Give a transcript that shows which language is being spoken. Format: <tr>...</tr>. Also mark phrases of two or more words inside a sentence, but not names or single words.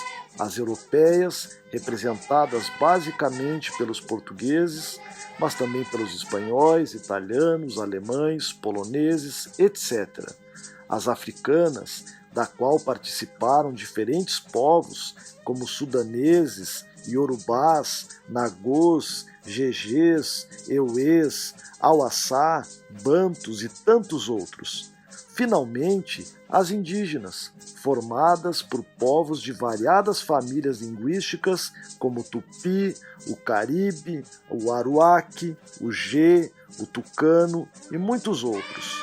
<pt>As europeias, representadas basicamente pelos portugueses, mas também pelos espanhóis, italianos, alemães, poloneses, etc. As africanas, da qual participaram diferentes povos, como sudaneses, iorubás, nagôs, gegês, euês, auaçá, bantus e tantos outros. Finalmente, as indígenas, formadas por povos de variadas famílias linguísticas, como o tupi, o caribe, o aruaque, o gê, o tucano e muitos outros.</pt>